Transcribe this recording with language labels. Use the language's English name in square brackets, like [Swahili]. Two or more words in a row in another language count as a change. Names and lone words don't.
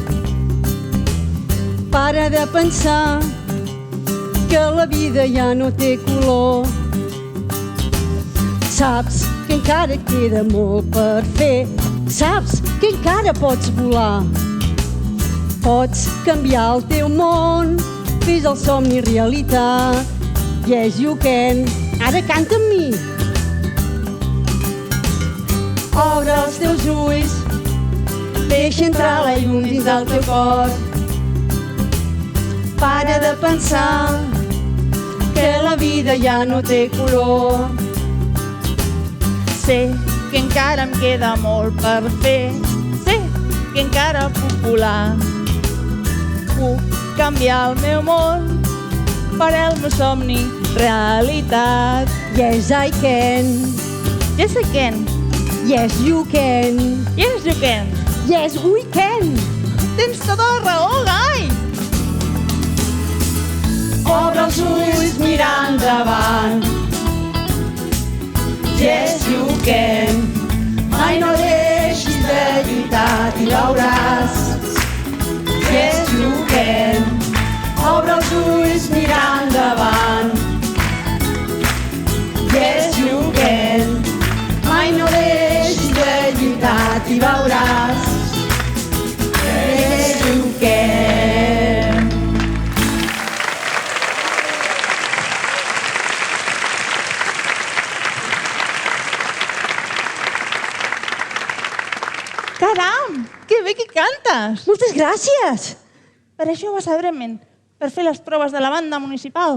[Catalan] Para de pensar que la vida ja no té color. Saps que encara queda molt per fer. Saps que encara pots volar. Pots canviar el teu món, fes el somni realitat. [English] Yes, you can. [Catalan] Ara canta amb mi. Obre els teus ulls, deixa entrar la llum dins del teu cor. Para de pensar que la vida ja no té color. Sé que encara em queda molt per fer. Sé que encara puc volar. Puc canviar el meu món per el meu somni realitat. [English] Yes, I can. Yes, I can. Yes, you can. Yes, you can. Yes, we can. [Catalan] Tens tota la raó, Gai. Obre els ulls, mira endavant. [English] Yes, you can. [Catalan] Mai no deixis de lluitar i veuràs. [English] Yes, you can. [Catalan] Obre els ulls, mira endavant. [English] Yes, you can. [Catalan] Mai no deixis de lluitar i veuràs. [English] Yes, you can. [Catalan] Caram, que bé que cantes. Moltes gràcies. Per això vas a Bremen, per fer les proves de la banda municipal.